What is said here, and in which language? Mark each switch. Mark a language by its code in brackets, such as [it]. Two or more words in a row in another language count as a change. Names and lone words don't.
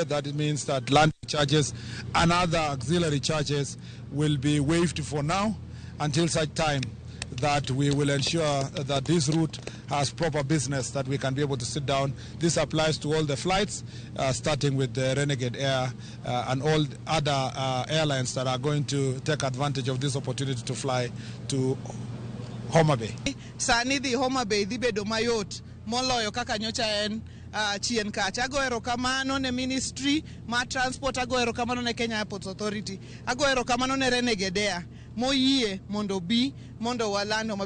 [en] That means that landing charges and other auxiliary charges will be waived for now until such time that we will ensure that this route has proper business, that we can be able to sit down. This applies to all the flights, starting with the Renegade Air and all other airlines that are going to take advantage of this opportunity to fly to Homa Bay. [luo] Sani di Homa Bay di bedo mayot moloyo kaka nyocha en chien kacha. Ago erokamano ne Ministry ma Transport, ago erokamano ne Kenya Airports Authority, ago erokamano ne Renegade Air moyie mondo bi mondo walando Homa Bay.